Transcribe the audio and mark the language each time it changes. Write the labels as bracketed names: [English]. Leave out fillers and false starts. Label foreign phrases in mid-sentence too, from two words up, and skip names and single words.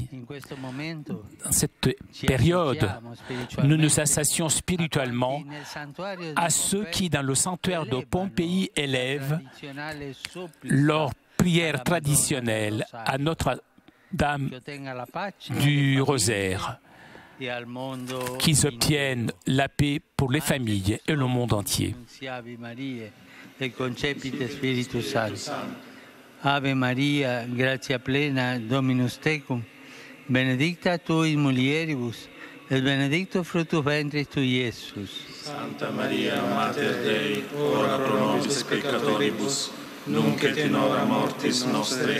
[French] Dans cette période, nous nous associons spirituellement à ceux qui, dans le sanctuaire de Pompéi, élèvent leur prière traditionnelle à Notre-Dame du Rosaire, qu'ils obtiennent la paix pour les familles et le monde entier. [Latin] Et concepite Spiritus Sanctus. Ave Maria, gratia plena, Dominus tecum, benedicta tu in mulieribus, et benedictus fructus ventris tui, Iesus. Santa Maria, Mater Dei, ora pro nobis peccatoribus, nunc et in hora mortis nostre.